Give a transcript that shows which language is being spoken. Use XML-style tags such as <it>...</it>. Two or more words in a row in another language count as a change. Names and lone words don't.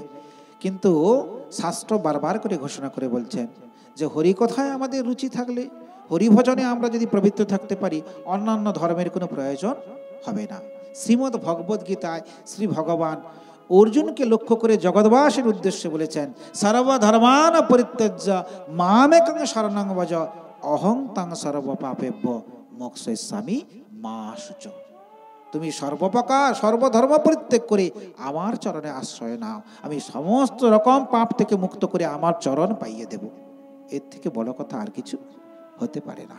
<bn>কিন্তু শাস্ত্র বারবার করে ঘোষণা করে বলছেন যে হরিকথায় আমাদের রুচি থাকলে, হরিভজনে আমরা যদি প্রবৃত্ত থাকতে পারি, অন্যান্য ধর্মের কোনো প্রয়োজন হবে না। শ্রীমদ্ ভগবদ গীতায় শ্রী ভগবান অর্জুনকে লক্ষ্য করে জগৎবাসীর উদ্দেশ্যে বলেছেন,</bn> <sa>সর্বধর্মান পরিত্যজ্য মামেকং শরণং ভজ অহং তাং সর্ব পাপেভ্য মোক্ষয়িষ্যামি মা শুচঃ।</sa> <bn>তুমি সর্বপ্রকার সর্বধর্ম পরিত্যাগ করে আমার চরণে আশ্রয় নাও, আমি সমস্ত রকম পাপ থেকে মুক্ত করে আমার চরণ পাইয়ে দেব। এর থেকে বড় কথা আর কিছু হতে পারে না।</bn>